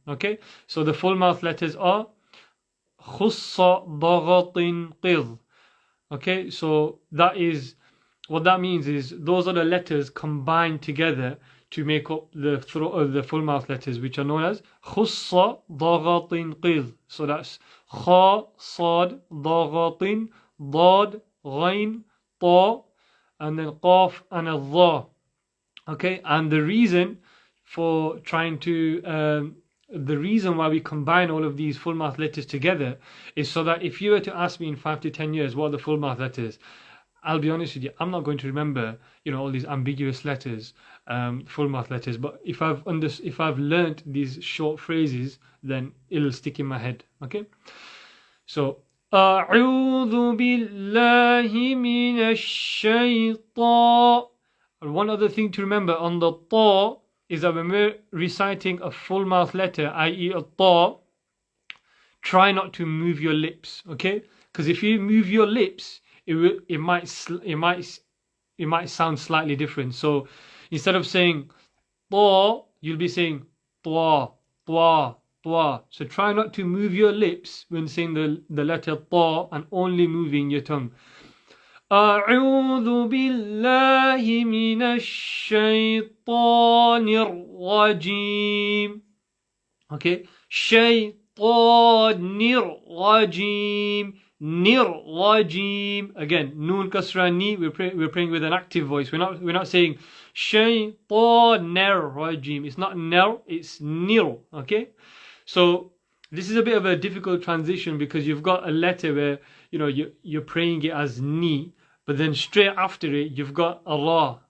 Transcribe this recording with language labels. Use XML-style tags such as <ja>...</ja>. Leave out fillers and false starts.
<en>Okay, so the full mouth letters are</en> <ar>خص ضغط قض.</ar> <en>Okay, so that is what that means is those are the letters combined together to make up the full mouth letters, which are known as</en> <ar>خص ضغط قض.</ar> <en>So that's</en> <ar>خا صاد ضغط ضاد غين طا and then قاف and a ضا.</ar> <en>Okay, and the reason for trying to the reason why we combine all of these full mouth letters together is so that if you were to ask me in 5 to 10 years what are the full mouth letters, I'll be honest with you, I'm not going to remember, all these ambiguous letters, full mouth letters. But if I've learnt these short phrases, then it'll stick in my head. Okay, so</en> <ar>أعوذ بالله من الشيطان.</ar> <en>One other thing to remember on the ta is that when we're reciting a full mouth letter, i.e. a ta, try not to move your lips, okay? Because if you move your lips, it might sound slightly different. So instead of saying ta, you'll be saying twa, twa, twa. So try not to move your lips when saying the letter ta and only moving your tongue.</en> <ar>أعوذ بالله من الشيطان الرجيم.</ar> <en>Okay,</en> <ar>شيطان الرجيم.</ar> <en>Nir-rajim. Again, noon kasra ni. We're praying with an active voice. We're not saying shaytan-ner-rajim. It's not ner, it's nir. Okay, so this is a bit of a difficult transition because you've got a letter where you're praying it as ni, but then straight after it you've got a ra.</en>